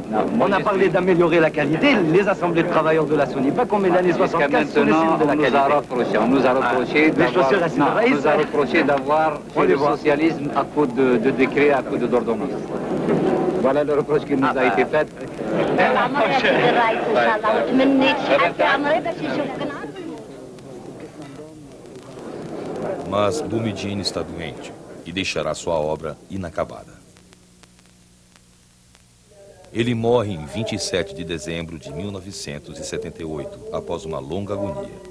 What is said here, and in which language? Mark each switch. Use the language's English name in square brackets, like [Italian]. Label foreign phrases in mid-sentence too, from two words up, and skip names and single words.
[French] On a parlé d'améliorer la qualité, les assemblées de travailleurs de la SONIPA, comme les années 75 sont les cibles de la qualité. On nous a reproché d'avoir fait le socialisme à coup de décret, à coup d'ordonnance. Voilà le reproche qui nous a été fait. [Portuguese] Mas Boumediene está doente e deixará sua obra inacabada. Ele morre em 27 de dezembro de 1978, após uma longa agonia.